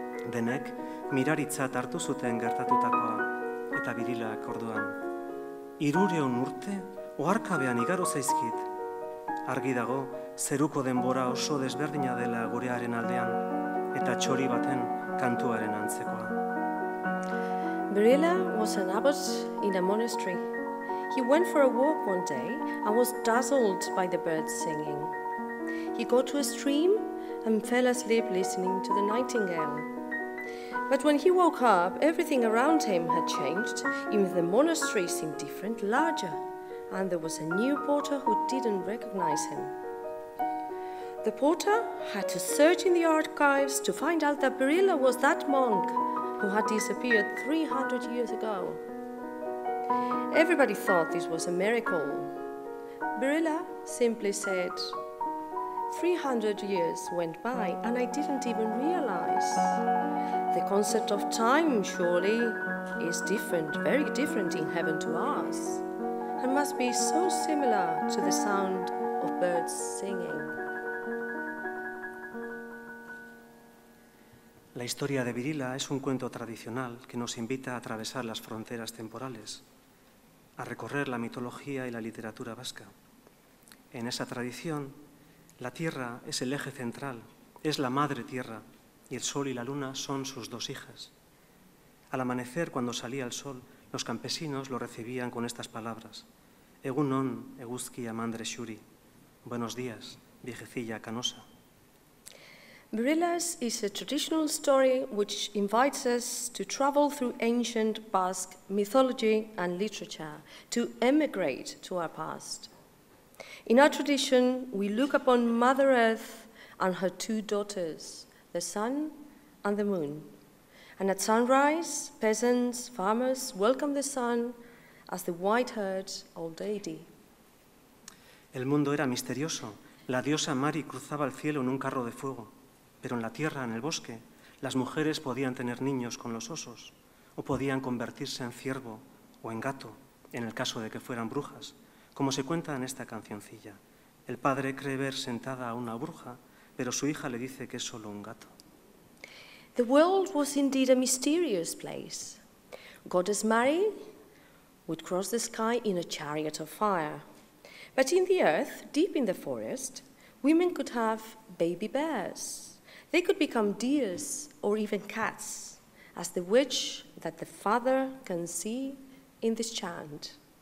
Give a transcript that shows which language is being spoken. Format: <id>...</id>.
<eu>Denek miraritzat hartu zuten gertatutakoa, eta Birilak orduan. 200 urte oharkabean igaro zaizkit. Argi dago, zeruko denbora oso desberdina dela gurearen aldean, eta txori baten kantuaren antzekoa.</eu> <en>Birilla was an abbot in a monastery. He went for a walk one day and was dazzled by the birds singing. He got to a stream and fell asleep listening to the nightingale. But when he woke up, everything around him had changed. Even the monastery seemed different, larger, and there was a new porter who didn't recognize him. The porter had to search in the archives to find out that Birilla was that monk who had disappeared 300 years ago. Everybody thought this was a miracle. Birilla simply said, 300 years went by and I didn't even realize. The concept of time surely is different, very different in heaven to us, and must be so similar to the sound of birds singing.</en> <es>La historia de Birilla es un cuento tradicional que nos invita a atravesar las fronteras temporales, a recorrer la mitología y la literatura vasca. En esa tradición, la tierra es el eje central, es la madre tierra, y el sol y la luna son sus dos hijas. Al amanecer, cuando salía el sol, los campesinos lo recibían con estas palabras:</es> <eu>Egunon, eguzki amandre xuri.</eu> <es>Buenos días, viejecilla canosa.</es> <en>Birilla's is a traditional story which invites us to travel through ancient Basque mythology and literature, to emigrate to our past. In our tradition, we look upon Mother Earth and her two daughters, the sun and the moon. And at sunrise, peasants, farmers welcome the sun as the white-haired old lady.</en> <es>El mundo era misterioso. La diosa Mari cruzaba el cielo en un carro de fuego. Pero en la tierra, en el bosque, las mujeres podían tener niños con los osos, o podían convertirse en ciervo o en gato, en el caso de que fueran brujas, como se cuenta en esta cancioncilla. El padre cree ver sentada a una bruja, pero su hija le dice que es solo un gato.</es> <en>The world was indeed a mysterious place. Goddess Mary would cross the sky in a chariot of fire. But in the earth, deep in the forest, women could have baby bears. They could become deers or even cats, as the witch that the father can see in this chant.</en>